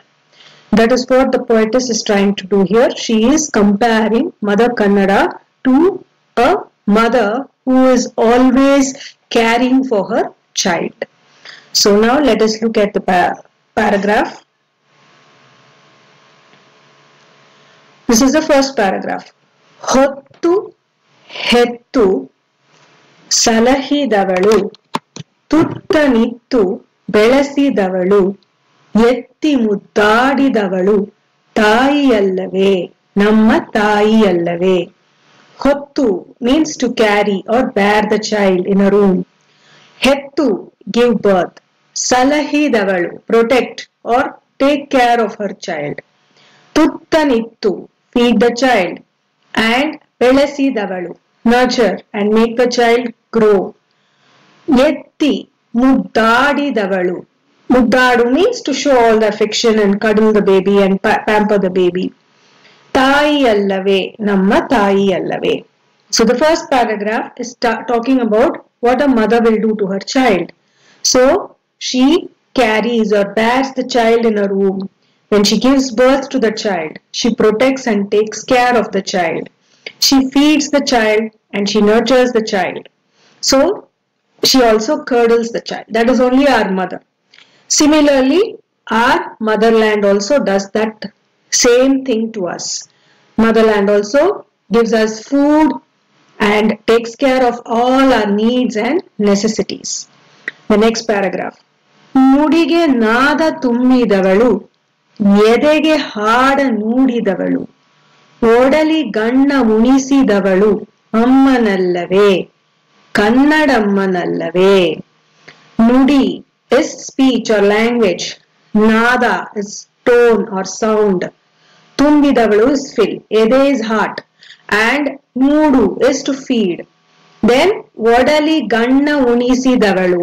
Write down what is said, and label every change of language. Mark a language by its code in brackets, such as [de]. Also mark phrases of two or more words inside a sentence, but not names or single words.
[en] That is what the poetess is trying to do here. She is comparing Mother Kannada to a mother who is always caring for her child. So now let us look at the paragraph. This is the first paragraph. [kn] ಹೊತ್ತು ಹೆತ್ತು ಸಲಹಿದವಳು ತುತ್ತನಿತ್ತು ಬೆಳೆಸಿದವಳು ಎತ್ತಿ ಮುದ್ದಾಡಿದವಳು ತಾಯಿಯಲ್ಲವೇ ನಮ್ಮ ತಾಯಿಯಲ್ಲವೇ. [en] Hottu means to carry or bear the child in a room. Hettu, give birth. Salahidavalu, protect or take care of her child. Tuttanittu, feed the child. And ಬೆಳೆಸಿದವಳು, nurture and make the child grow. [kn] ಎತ್ತಿ ಮುದ್ದಾಡಿದವಳು. [en] Muddadu means to show all the affection and cuddle the baby and pamper the baby. [kn] ತಾಯಿಯಲ್ಲವೇ ನಮ್ಮ ತಾಯಿಯಲ್ಲವೇ. [en] So the first paragraph is talking about what a mother will do to her child. So she carries or bears the child in a room. When she gives birth to the child, she protects and takes care of the child. She feeds the child and she nurtures the child. So she also cradles the child. That is only our mother. Similarly, our motherland also does that same thing to us. Motherland also gives us food and takes care of all our needs and necessities. The next paragraph. [kn] ನುಡಿಗೆ ನಾದ ತುಂಬಿದವಳು ಎದೆಗೆ ಹಾಡ ನುಡಿದವಳು ಓಡಲಿ ಗಣ್ಣ ಉಣಿಸಿದವಳು ಅಮ್ಮನಲ್ಲವೇ ಕನ್ನಡಮ್ಮನಲ್ಲವೇ. [en] Nudi is speech or language. Nada is tone or sound. Tumbidavu is fill. Ede is heart. And Nudu is to feed. [kn] Then ಓಡಲಿ ಗಣ್ಣ ಉಣಿಸಿದವಳು.